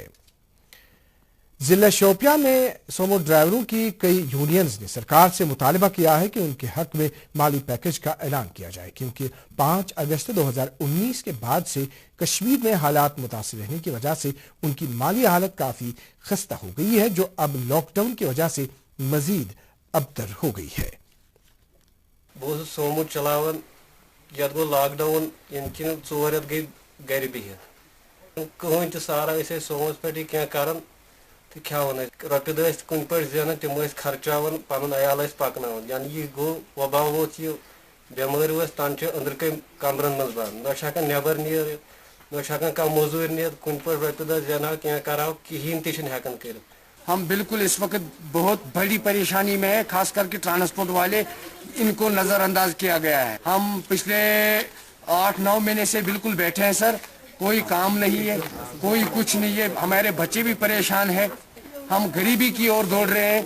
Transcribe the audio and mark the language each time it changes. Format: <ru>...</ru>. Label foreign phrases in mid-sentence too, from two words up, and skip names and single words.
<ur>ضلع شوپیاں میں سومو ڈرائیوروں کی کئی یونینز نے سرکار سے مطالبہ کیا ہے کہ ان کے حق میں مالی پیکج کا اعلان کیا جائے, کیونکہ 5 اگست 2019 کے بعد سے کشمیر میں حالات متاثر رہنے کی وجہ سے ان کی مالی حالت کافی خستہ ہو گئی ہے, جو اب لاک ڈاؤن کی وجہ سے مزید ابتر ہو گئی ہے.</ur> <ks>بہت سومو چلاون یت گو لاک ڈاؤن یم کن 4 رٮ۪تھ گئی گھر بہت کہین تہ سارا ٲسۍ سوموس پٮ۪ٹھ کینٛہہ کران تو کھیان رۄپیہِ دہ ٲسۍ کُنہِ پٲٹھۍ زینان تِم ٲسۍ خرچاوان پنُن عیال ٲسۍ پکناوان. یعنی یہ گوٚو وبا ووت یہ بٮ۪مٲرۍ ؤژھ تن چھِ أنٛدرٕ کَنۍ کمرن منٛز بنٛد, نہ چھُ ہٮ۪کان نٮ۪بر نیٖرِتھ, نہ چھُ ہٮ۪کان کانٛہہ موٚزوٗرۍ نِتھ, کُنہِ پٲٹھۍ رۄپیہِ دہ زینہو کینٛہہ کرہو, کہیٖنۍ تہِ چھِنہٕ ہٮ۪کان کٔرِتھ.</ks> <ur>ہم بالکل اس وقت بہت بڑی پریشانی میں ہے, خاص کر کے ٹرانسپورٹ والے ان کو نظر انداز کیا گیا ہے. ہم پچھلے 8-9 مہینے سے بالکل بیٹھے ہیں سر, کوئی کام نہیں ہے, کوئی کچھ نہیں ہے. ہمارے بچے بھی پریشان ہیں, ہم غریبی کی اور دوڑ رہے ہیں.</ur>